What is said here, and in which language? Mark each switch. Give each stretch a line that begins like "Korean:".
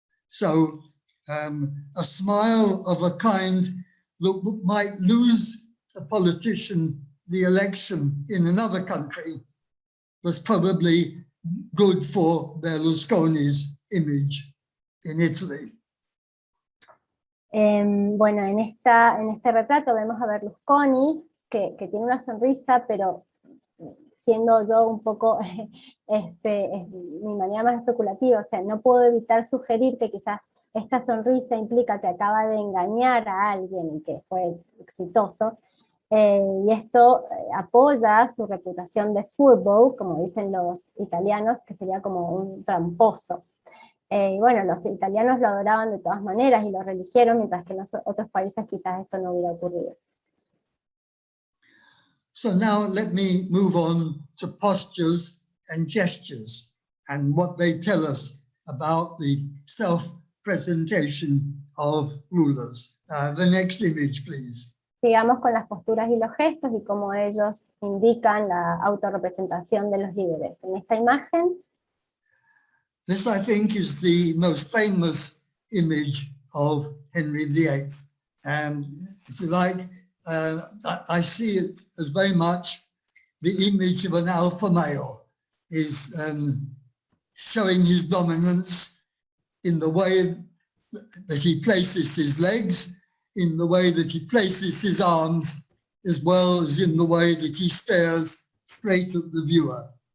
English: So a smile of a kind that might lose a politician the election in another country was probably good for Berlusconi's image in Italy.
Spanish: Bueno, en este retrato vemos a Berlusconi, que tiene una sonrisa, pero siendo yo un poco mi manera más especulativa, o sea, no puedo evitar sugerir que quizás esta sonrisa implica que acaba de engañar a alguien que fue exitoso, y esto apoya su reputación de fútbol, como dicen los italianos, que sería como un tramposo. Y bueno, los italianos lo adoraban de todas maneras y lo religieron, mientras que en otros países quizás esto no hubiera ocurrido.
English: So now let me move on to postures and gestures and what they tell us about the self-presentation of rulers. The next image, please.
Spanish: Sigamos con las posturas y los gestos y cómo ellos indican la autorrepresentación de los líderes. En esta imagen,
English: This, I think, is the most famous image of Henry VIII. And if you like, I see it as very much the image of an alpha male, is showing his dominance in the way that he places his legs, in the way that he places his arms, as well as in the way that he stares straight at the viewer.